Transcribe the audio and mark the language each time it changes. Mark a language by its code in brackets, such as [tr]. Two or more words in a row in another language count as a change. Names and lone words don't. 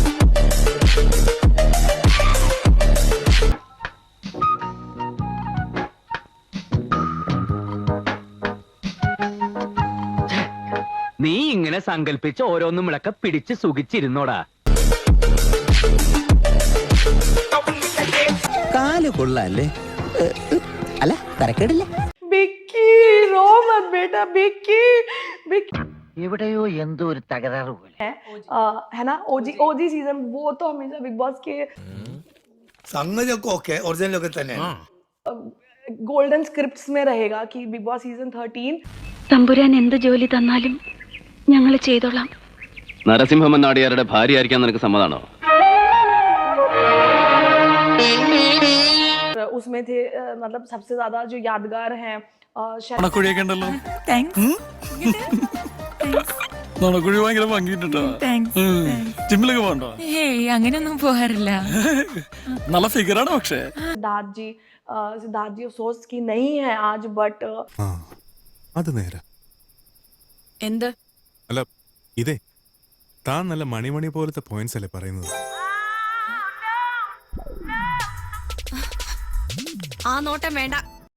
[ml] നീ ഇങ്ങനെ സങ്കല്പിച്ച് ഓരോന്നും വിളക്ക പിടിച്ച് സുഖിച്ചിരുന്നോടാ. കാല് കൊള്ളാല്ലേ? അല്ല, തരക്കേടില്ല. എവിടെയോ എന്തോ ഒരു തകരാറ് പോലെ [hi] है ना. ओजी सीजन वो तो हमेशा बिग बॉस के [ml] സംഗതിയൊക്കെ ഓക്കെ, ഒറിജിനലൊക്കെ തന്നെ [en] golden scripts [hi] में रहेगा कि बिग बॉस सीजन 13 [ml] തമ്പുരാൻ എന്ത് ജോലി തന്നാലും ഞങ്ങൾ ചെയ്തോളാം. നരസിംഹം നാടിയാരുടെ ഭാര്യയായിരിക്കാൻ നിനക്ക് സമ്മതാണോ? [hi] उसमें थे मतलब सबसे ज्यादा जो यादगार हैं [ml] നുണക്കുഴി ഭയങ്കര ഭംഗിട്ടോ. ജിമ്മിലൊക്കെ പോകണ്ടോ? അങ്ങനെയൊന്നും പോകാറില്ല. നല്ല ഫിഗറാണ്. പക്ഷേ [hi] सिद्धार्थ जी अफसोस की नहीं है आज, बट [ml] അത് നേരാ. എന്ത്? അല്ല, ഇതേ താൻ നല്ല മണിമണി പോലത്തെ പോയിന്റ്സ് അല്ലേ പറയുന്നത്. ആ നോട്ടം വേണ്ട.